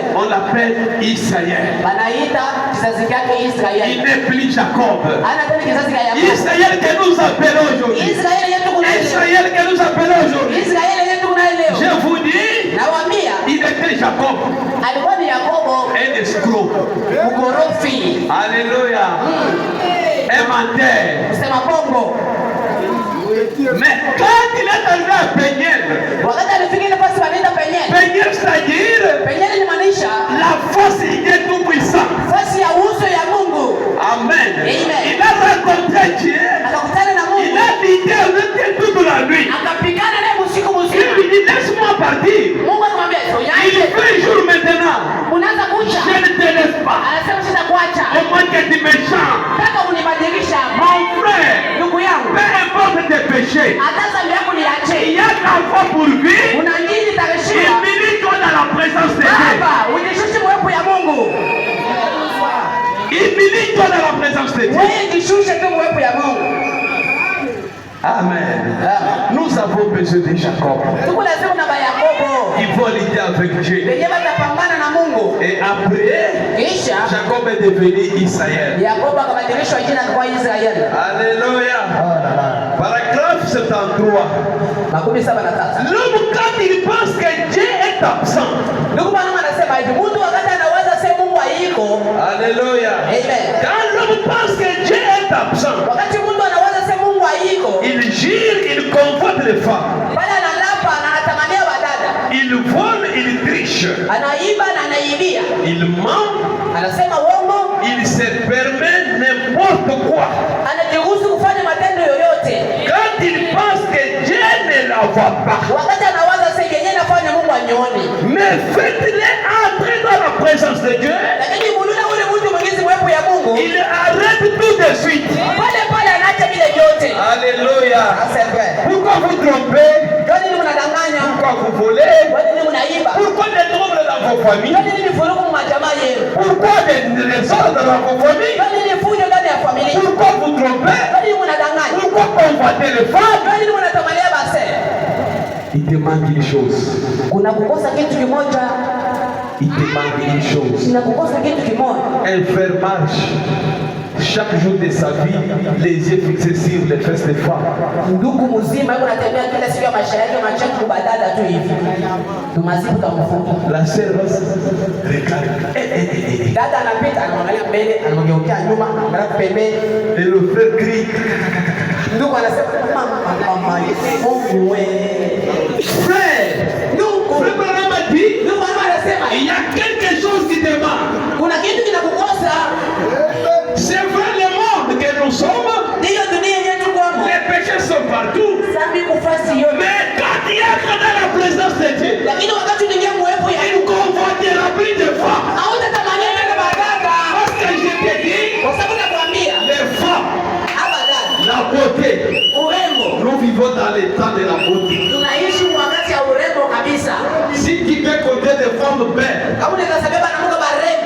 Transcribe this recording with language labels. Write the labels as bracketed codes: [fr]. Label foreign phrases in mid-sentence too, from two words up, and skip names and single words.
[fr] on l'appelle Israël. [sw] wanaita kizazi chake [fr] Il Israeli. n'est plus Jacob. [sw] Ana tena kizazi cha Yakobo. [fr] Israël que nous appelons aujourd'hui. [sw] Israeli yetu kuna leo. [fr] Israël que nous appelons aujourd'hui. [sw] Israeli yetu kuna leo. [fr] Je vous dis, [sw] Nawaambia [fr] il était Jacob, [sw] alikuwa ni Yakobo [fr] un escroc. [sw] mkorofi. [fr] Alléluia. Un menteur. [sw] Kusema bongo. [fr] Mais quand il est arrivé à Peniel, [sw] Wakati alifika ile fasi wanaita Penyeli. [fr] Peniel c'est-à-dire [sw] Penyeli ni maanisha [fr] la force du Dieu Tout-Puissant. [sw] fasi ya uso ya Mungu. [fr] Amen. [sw] Amen. [fr] Il a rencontré Dieu. [sw] Akakutana na [fr] Il [sw] Mungu. [fr] a lutté avec Dieu toute la nuit. [sw] Akapigana naye usiku [fr] Il [sw] mzima. [fr] lui dit, laisse-moi partir. [sw] Mungu akamwambia, [fr] Il [sw] "Unyaache. [fr] fait jour maintenant. [sw] Unaanza kucha." [fr] Je ne te laisse pas. [sw] Anasema sitakuacha. [fr] Au moins que tu me changes. [sw] Nataka unibadilisha. [fr] Mon frère, [sw] Ndugu yangu, [fr] peu importe tes péchés, [sw] hata dhambi yako [fr] il [sw] niache. [fr] y a ta foi pour vie. [sw] Una nini tareshiwa? [fr] Humilie-toi dans la présence de Dieu. [sw] Baba, ujishushe uwepo ya Mungu. [fr] Humilie-toi dans la présence de Dieu. [sw] Wewe jishushe tu uwepo ya Mungu. Amen. [fr] Nous avons besoin de Jacob. [sw] Tuko lazima na Yakobo. [fr] Il faut lutter avec Dieu. [sw] Wenye watapambana na Mungu. [fr] Et après, [sw] Kisha [fr] Jacob est devenu Israël. [sw] Yakobo akabadilishwa jina kwa Israeli. [fr] Alléluia. Paragraphe 73. [sw] Makumi 73. [fr] L'homme, quand il pense que Dieu est absent, [sw] Ndugu bwana anasema hivi, mtu wakati anaweza sema Mungu hayuko. [fr] Alléluia. [sw] Amen. [fr] Quand l'homme pense que Dieu est absent, [sw] Wakati mtu anaweza sema Mungu hayuko. maandiko [fr] il gire, il convoite les femmes. [sw] pale analapa na anatamania wadada, [fr] Il vole, il triche. [sw] anaiba na anaibia, [fr] Il ment, [sw] anasema uongo, [fr] il se permet n'importe quoi. [sw] anajiruhusu kufanya matendo yoyote [fr] Quand il pense que Dieu ne la voit pas, [sw] wakati anawaza sasa yenyewe nafanya Mungu anione, [fr] mais faites-les entrer dans la présence de Dieu. [sw] lakini mulula ule mtu mwingine mwepo ya Mungu [fr] Il arrête tout de suite. [sw] pale pale anaacha vile vyote. [fr] Alléluia. C'est vrai. Pourquoi vous trompez? [sw] Kwa nini mnadanganya? [fr] Pourquoi vous volez? [sw] Kwa nini mnaiba? [fr] Pourquoi des troubles dans vos [sw] Kwa [fr] familles? [sw] nini vurugu majamaa yenu? [fr] Pourquoi des désordres dans vos familles? [sw] Kwa nini fujo ndani ya familia? [fr] Pourquoi vous trompez? [sw] Kwa nini mnadanganya? [fr] Pourquoi convoiter les femmes? [sw] Kwa nini mnatamania basi? [fr] Il te manque une chose. [sw] Kuna kukosa kitu kimoja, [fr] Il te manque une chose. [sw] kuna kukosa kitu kimoja. [fr] Un frère marche chaque jour de sa vie, les yeux fixés sur les fesses des femmes. [sw] Ndugu mzima yuko anatembea kila siku ya maisha yake macho kubadala tu hivi. Tumazibu tamfuta. [fr] La sœur regarde. [sw] Dada anapita anaangalia mbele, anageukia nyuma, anaangalia pembeni. [fr] Et le frère crie. [sw] Ndugu anasema mama Mungu wewe. [fr] Frère, ndugu Abraham a dit, [sw] ndugu anasema [fr] il y a quelque chose qui te manque. [sw] kuna kitu kinakukosa. [fr] C'est vrai le monde que nous sommes. [sw] Ndiyo dunia yetu kwamo. [fr] Les péchés sont partout. [sw] Sambi kufasi yote. [fr] Mais quand il y a dans la présence de Dieu, [sw] Lakini wakati unaingia mwepo ya [fr] il convoitera plus de femmes. [sw] hautatamania tena badada. [fr] Parce que je te dis, [sw] Kwa sababu nakwambia [fr] les femmes, [sw] abadada, [fr] la beauté. [sw] urembo. [fr] Nous vivons dans les temps de la beauté. [sw] Tunaishi wakati ya urembo kabisa. [fr] Si tu veux compter des femmes belles, [sw] Kama unaweza sabeba na Mungu barembo.